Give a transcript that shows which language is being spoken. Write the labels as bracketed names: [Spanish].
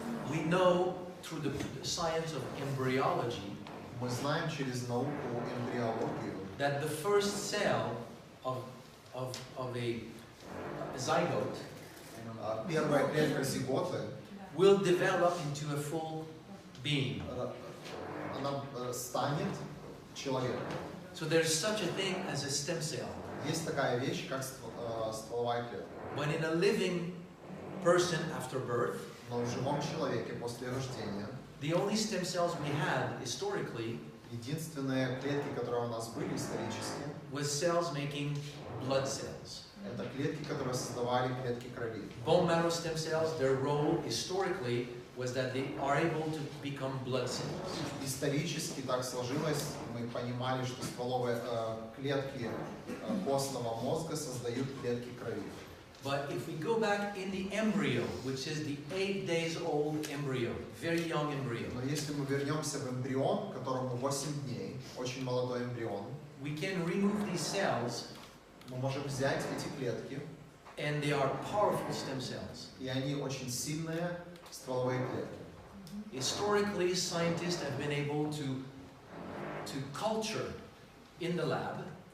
[English] we know through the science of embryology [Russian] мы знаем через науку эмбриологию, [English] that the first cell of a zygote [Russian] первая клетка зиготы, [English] will develop into a full being. [Russian] она станет человеком. [English] So there's such a thing as a stem cell. [Russian] Есть такая вещь, как стволовая клетка. [English] When in a living person after birth, [Russian] Но в живом человеке после рождения [English] the only stem cells we had historically [Russian] единственные клетки, которые у нас были исторически, [English] was cells making blood cells. [Russian] это клетки, которые создавали клетки крови. [English] Bone marrow stem cells, their role historically was that they are able to become blood cells. [Russian] Исторически так сложилось, мы понимали, что стволовые клетки костного мозга создают клетки крови. [English] But if we go back in the embryo, which is the 8 days old embryo, very young embryo, [Russian] Но если мы вернемся в эмбрион, которому 8 дней, очень молодой эмбрион, [English] we can remove these cells [Russian] Мы можем взять эти клетки, [English] and they are powerful stem cells. [Russian] и они очень сильные стволовые клетки. [English] Historically, scientists have been able to culture in the lab